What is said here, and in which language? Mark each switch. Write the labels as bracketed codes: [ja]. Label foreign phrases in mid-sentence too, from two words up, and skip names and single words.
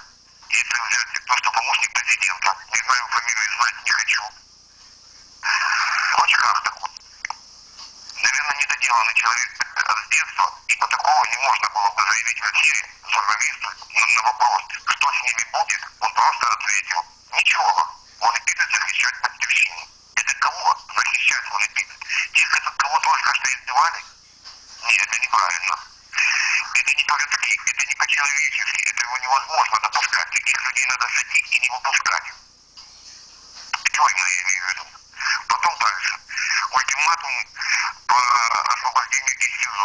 [ru] Если взять то, что помощник президента, не знаю фамилию, знать не хочу. В очках такой. Наверное, недоделанный человек с детства, ибо такого не можно было бы заявить в эфире журналисту на вопрос, что с ними будет, он просто ответил: ничего, [uk] вони підуть захищать Батьківщину. [ru] Это кого [uk] захищать вони підуть? [ru] Тех, кого только что издевали? Нет, это неправильно. Это не по-людски, это не по-человечески, этого невозможно допускать. Таких людей надо садить и не выпускать. Тюрьмы, я имею в виду. Потом дальше. Ультиматум по освобождению из СИЗО.